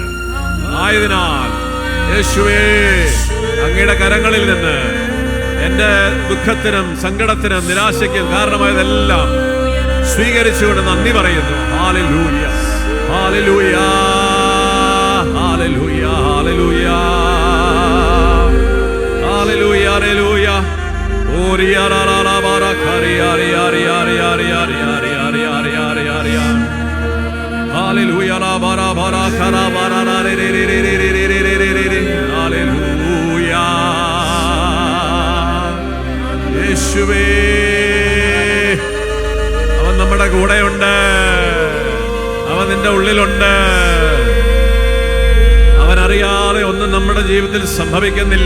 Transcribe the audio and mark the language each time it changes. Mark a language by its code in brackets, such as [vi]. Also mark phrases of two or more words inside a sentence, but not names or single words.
[ml] ആയതിനാൽ യേശുവേ, അങ്ങയുടെ കരങ്ങളിൽ നിന്ന് എന്റെ ദുഃഖത്തിനും സങ്കടത്തിനും നിരാശയ്ക്കും കാരണമായതെല്ലാം സ്വീകരിച്ചുകൊണ്ട് നന്ദി പറയുന്നു. ഹല്ലേലൂയ, ഹല്ലേലൂയ, ഹല്ലേലൂയ, ഹല്ലേലൂയ, ഹല്ലേലൂയ, ഹല്ലേലൂയ. Hallelujah, la bara bara kara bara la re re re re re re re re re re re. Hallelujah. യേശുവേ, അവൻ നമ്മുടെ കൂടെയുണ്ട്. അവൻ നിന്റെ ഉള്ളിലുണ്ട്. അവൻ അറിയാതെ ഒന്നും നമ്മുടെ ജീവിതത്തിൽ സംഭവിക്കുന്നില്ല.